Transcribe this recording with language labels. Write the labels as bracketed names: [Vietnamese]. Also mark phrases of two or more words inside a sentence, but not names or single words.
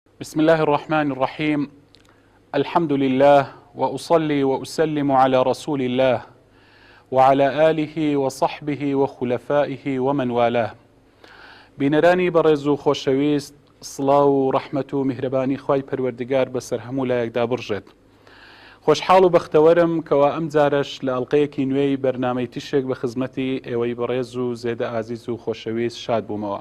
[Arabic] بسم الله الرحمن الرحيم. الحمد لله وأصلي وأسلم على رسول الله وعلى آله وصحبه وخلفائه ومن والاه. [Central Kurdish] بینەرانی بەڕێز و خۆشەویست، سڵاو و ڕەحمەت و میهرەبانی خوای پەروەردگار بەسەر هەموو لایەکدا بڕژێت. خۆشحاڵ و بەختەوەرم کەوا ئەم جارەش لە ئەڵلقەیەکی نوێی بەرنامەی تیشێک بە خزمەتی ئێوەی بەڕێز و زێدە ئازیز و خۆشەویست شاد بوومەوە.